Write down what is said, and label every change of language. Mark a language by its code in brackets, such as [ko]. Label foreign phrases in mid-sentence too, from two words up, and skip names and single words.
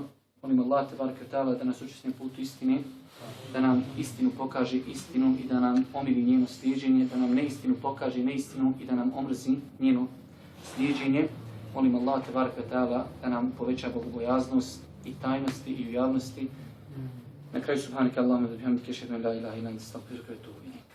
[bs] Molim Allah [ar] تبارك وتعالى [bs] da nas učesti na putu istine, da nam istinu pokaže istinom i da nam omili njeno slijeđenje, da nam neistinu pokaže neistinom i da nam omrzi njeno slijeđenje. Molim Allah [ar] تبارك وتعالى [bs] da nam poveća bogobojaznost i tajnosti i u javnosti. Na kraju [ar] سبحانك اللهم وبحمدك أشهد أن لا إله إلا أنت أستغفرك وأتوب